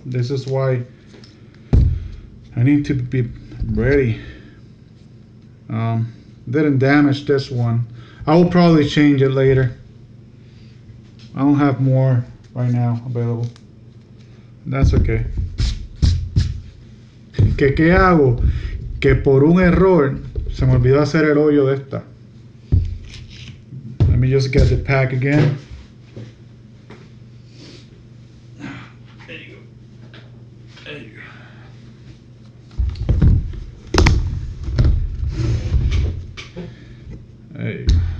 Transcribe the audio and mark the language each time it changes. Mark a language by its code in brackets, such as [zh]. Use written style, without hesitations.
[en] This is why I need to be ready. Didn't damage this one. I will probably change it later. I don't have more right now available. That's okay. [es] ¿Qué hago? Que por un error se me olvidó hacer el hoyo de esta. [en] Let me just get the pack again. There you go.